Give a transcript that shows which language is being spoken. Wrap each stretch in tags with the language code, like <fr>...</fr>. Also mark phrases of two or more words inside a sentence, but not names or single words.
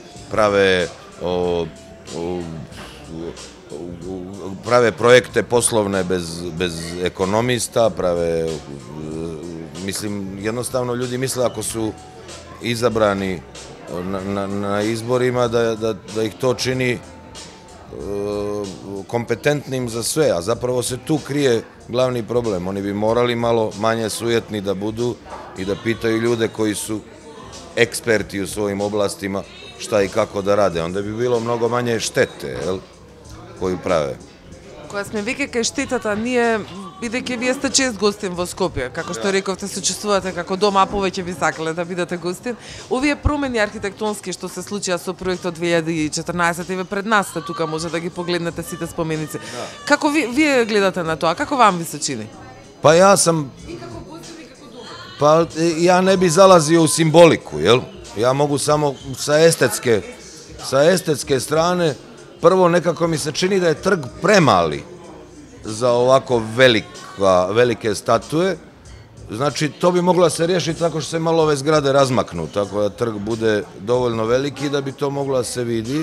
<sr>prave projekte poslovne bez ekonomista, mislim, jednostavno ljudi misle ako su izabrani na izborima da ih to čini kompetentnim za sve, a zapravo se tu krije glavni problem. Oni bi morali malo manje sujetni da budu i da pitaju ljude koji su eksperti u svojim oblastima šta i kako da rade. Onda bi bilo mnogo manje štete koju prave.</sr> <mk>Кога сме веќе кај штетата, ние, бидејќи вие сте чест гостин во Скопје, како што рековте, се чувствувате како дома, а повеќе би сакале да бидете гостин. Овие промени архитектонски што се случија со проектот 2014, еве пред нас сте тука, може да ги погледнете сите споменици. Како вие гледате на тоа? Како вам ви се чини?</mk> <sr>Па ја сам...</sr> <mk>И како гостин и како дома?</mk> <sr>Па ја не би залazio u simboliku, jel? Ja mogu samo sa estetske strane. Prvo, nekako mi se čini da je trg premali za ovako velike statue. Znači, to bi moglo se riješiti tako što se malo ove zgrade razmaknu, tako da trg bude dovoljno veliki da bi to moglo da se vidi.</sr>